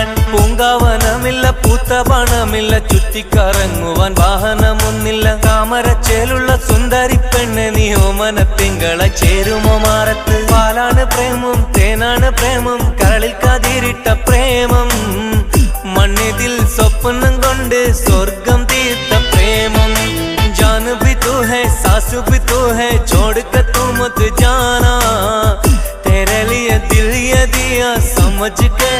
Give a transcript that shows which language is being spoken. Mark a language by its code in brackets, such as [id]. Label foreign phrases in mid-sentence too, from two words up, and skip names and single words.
[ml] പൂങ്കാവനമില്ല, പൂത്ത പണമില്ല, ചുറ്റിക്കറങ്ങുവാൻ വാഹനമൊന്നില്ല. താമരച്ചേലുള്ള സുന്ദരി പെണ്ണെ നീ ഓമന തിങ്കളെ ചേരുമോ മാറത്ത്? പാലാണ് പ്രേമം, തേനാണ് പ്രേമം, കരളിൽ കതിരിട്ട പ്രേമം. മണ്ണിതിൽ സ്വപ്നം കൊണ്ട് സ്വർഗം തീർത്ത പ്രേമം. [hi] जान भी तू है, सास भी तू है, छोड़ कर तू मत जाना. तेरे लिए दिल ये दिया समझ